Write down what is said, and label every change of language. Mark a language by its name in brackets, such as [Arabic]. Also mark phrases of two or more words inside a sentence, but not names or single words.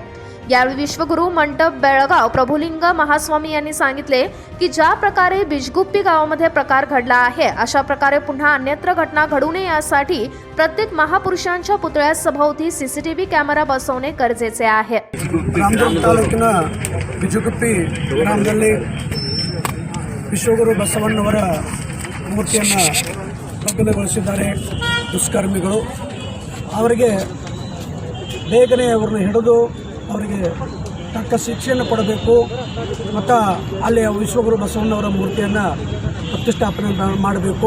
[Marathi] यावेळी विश्वगुरू मंडप बेळगाव प्रभुलिंग महास्वामी यांनी सांगितले की ज्या प्रकारे बिजगुप्पी गावामध्ये प्रकार घडला आहे अशा प्रकारे पुन्हा अन्यत्र घटना घडू नये यासाठी प्रत्येक महापुरुषांच्या पुतळ्या सभोवती सीसीटीव्ही कॅमेरा बसवणे गरजेचे आहे. [Kannada] ರಾಮದುರ್ಗ ತಾಲೂಕಿನ ಬಿಜುಗುಪ್ಪಿ ಗ್ರಾಮದಲ್ಲಿ ವಿಶ್ವಗುರು ಬಸವಣ್ಣವರ ಮೂರ್ತಿಯನ್ನು ಭಗ್ನಗೊಳಿಸಿದ್ದಾರೆ ದುಷ್ಕರ್ಮಿಗಳು. ಅವರಿಗೆ ಬೇಗನೆ ಅವರನ್ನು ಹಿಡಿದು ಅವರಿಗೆ ತಕ್ಕ ಶಿಕ್ಷೆಯನ್ನು ಕೊಡಬೇಕು ಮತ್ತು ಅಲ್ಲಿ ವಿಶ್ವಗುರು ಬಸವಣ್ಣವರ ಮೂರ್ತಿಯನ್ನು ಪ್ರತಿಷ್ಠಾಪನೆ ಮಾಡಬೇಕು.